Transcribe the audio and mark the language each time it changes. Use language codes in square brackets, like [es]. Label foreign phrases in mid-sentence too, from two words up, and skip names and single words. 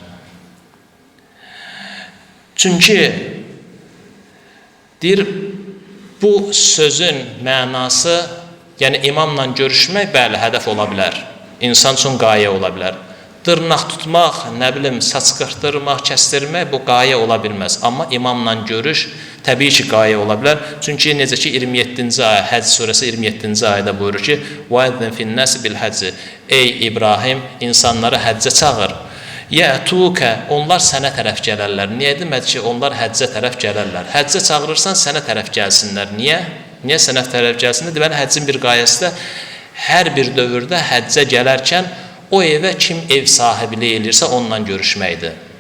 [az] Çünki deyir, bu sözün mənası, yəni imamla görüşmək, bəli, hədəf ola bilər. İnsan üçün qayə ola bilər. Dırnaq tutmaq, nə bilim, saç qırxdırmaq, kəstirmək, bu qayə ola bilməz. Amma imamla görüş təbii ki, qayə ola bilər. Çünki necə ki, 27-ci ayə, Həcc surəsi 27-ci ayədə buyurur ki, [ar] وَاَذِّنْ فِي النَّاسِ بِالْحَجِّ [az] Ey İbrahim, insanları həccə çağır. يَأْتُوكَ Onlar sənə tərəf gələrlər. Niyə demədi ki, onlar həccə tərəf gələrlər? Həccə çağırırsan, sənə tərəf gəlsinlər. Niyə? Niyə sənə tərəf gəlsinlər? Deməli, həccin bir qayəsi də hər bir dövrdə həccə gələrkən o evə kim ev sahibliyi elirsə onunla görüşməkdir.